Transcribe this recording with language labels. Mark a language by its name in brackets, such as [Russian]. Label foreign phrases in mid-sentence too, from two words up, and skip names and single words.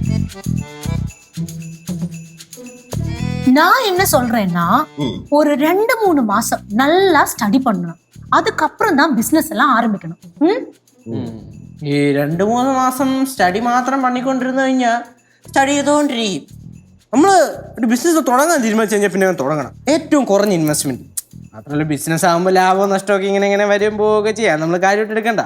[Tamil] நான் என்ன சொல்றேன்னா ஒரு 2-3 மாசம் நல்லா ஸ்டடி பண்ணணும். அதுக்கப்புறம் தான் பிசினஸ் எல்லாம் ஆரம்பிக்கணும். [Malayalam] ഈ 2-3 മാസം സ്റ്റഡി മാത്രം പണിക്കൊണ്ടിരുന്നു കഴിഞ്ഞാൽ സ്റ്റഡി ചെയ്തുകൊണ്ടിരിക്കും. നമ്മൾ ഒരു ബിസിനസ് തുടങ്ങാൻ തീരുമാനിച്ചു കഴിഞ്ഞാൽ പിന്നെ തുടങ്ങണം. ഏറ്റവും കുറഞ്ഞ ഇൻവെസ്റ്റ്മെന്റ്. മാത്രമല്ല ബിസിനസ് ആകുമ്പോൾ ലാഭവും നഷ്ടമൊക്കെ ഇങ്ങനെ വരും പോവുകയൊക്കെ ചെയ്യാം. നമ്മൾ കാര്യമായിട്ട് എടുക്കണ്ട.